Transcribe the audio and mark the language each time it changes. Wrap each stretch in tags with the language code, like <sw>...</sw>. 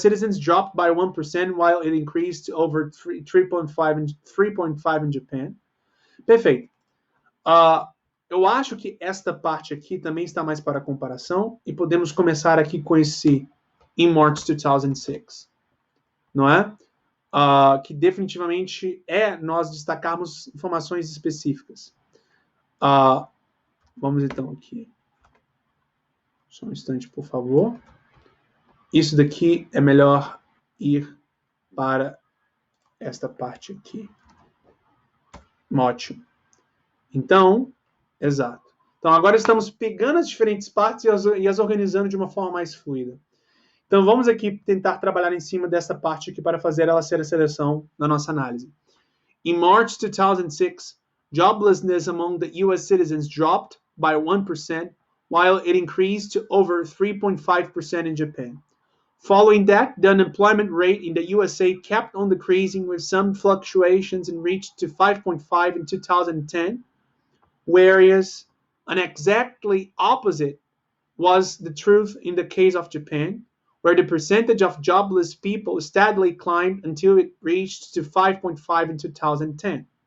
<en>citizens dropped by 1%, while it increased to over 3.5 in Japan.</en> <pt>Perfeito. Eu acho que esta parte aqui também está mais para comparação e podemos começar aqui com esse</pt> <en>in March 2006,</en> <pt>não é? Que definitivamente é nós destacarmos informações específicas. Vamos então aqui. Só um instante, por favor. Isso daqui é melhor ir para esta parte aqui. Ótimo. Então, exato. Então, agora estamos pegando as diferentes partes e as organizando de uma forma mais fluida. Então, vamos aqui tentar trabalhar em cima dessa parte aqui para fazer ela ser a seleção na nossa análise.</pt> <en>In March 2006, joblessness among the U.S. citizens dropped by 1%, while it increased to over 3.5% in Japan. Following that, the unemployment rate in the USA kept on decreasing with some fluctuations and reached to 5.5 in 2010, whereas an exactly opposite was the truth in the case of Japan, where the percentage of jobless people steadily climbed until it reached to 5.5 in 2010.</en>